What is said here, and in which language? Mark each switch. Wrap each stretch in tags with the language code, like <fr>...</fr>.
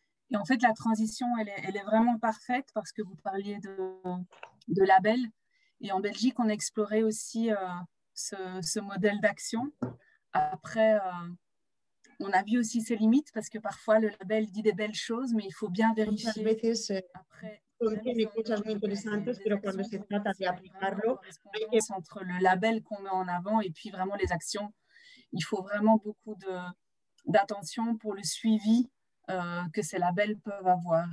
<fr>Et en fait, la transition, elle est vraiment parfaite parce que vous parliez de label. Et en Belgique, on a exploré aussi ce modèle d'action. Après, on a vu aussi ses limites parce que parfois, le label dit des belles choses, mais il faut bien vérifier. Après,</fr> <es>contiene cosas muy interesantes, pero cuando se trata de aplicarlo, hay que...</es> <fr>entre le label qu'on met en avant et puis vraiment les actions. Il faut vraiment beaucoup d'attention pour le suivi que ces labels peuvent avoir.</fr>